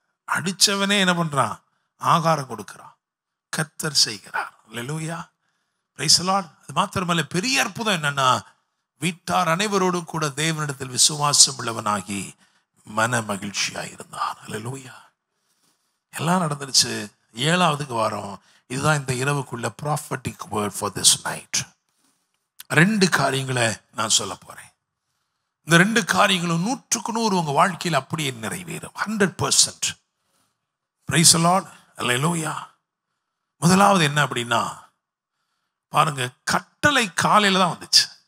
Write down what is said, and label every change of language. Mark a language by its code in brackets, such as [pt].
[ta] அடிச்சவனே என்ன பண்றான்? ஆகாரம் கொடுக்கிறான். கர்த்தர் செய்கிறார். [en] Hallelujah, praise the lord. [ta] அது மாத்திரமல்ல, பெரிய அற்புதம் என்னன்னா, வீட்டார் அனைவரோடும் கூட தேவனிடத்தில் விசுவாசம் உள்ளவனாகி மன மகிழ்ச்சியாயிருந்தான். அல்லேலூயா. எல்லாம் நடந்துருச்சு. 7வதுக்கு வாரம். இதுதான் இந்த இரவுக்குள்ள [en] prophetic word for this night. [ta] 2 காரியங்களை நான் சொல்ல போறேன். இந்த 2 காரியங்களும் 100% உங்க வாழ்க்கையில் அப்படியே நிறைவேறும். 100%. [en] Praise the lord. [ta] அல்லேலூயா. முதலாவது என்ன அப்படின்னா, பாருங்க, கட்டளை காலையில தான் வந்துச்சு.